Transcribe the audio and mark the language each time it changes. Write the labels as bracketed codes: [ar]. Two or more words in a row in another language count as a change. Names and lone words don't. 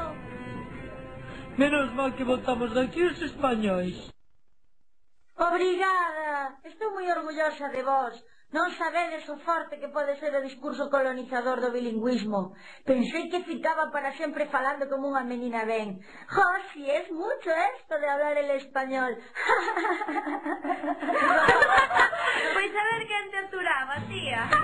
[gl] Menos mal que votamos aquí os españois. Obrigada, estou moi orgullosa de vos. Non sabedes o forte que pode ser o discurso colonizador do bilingüismo. Pensei que ficaba para sempre falando como unha menina ben. [es] Jo, si es mucho esto de hablar el español. [gl] Pois a ver quen te aturaba, tía.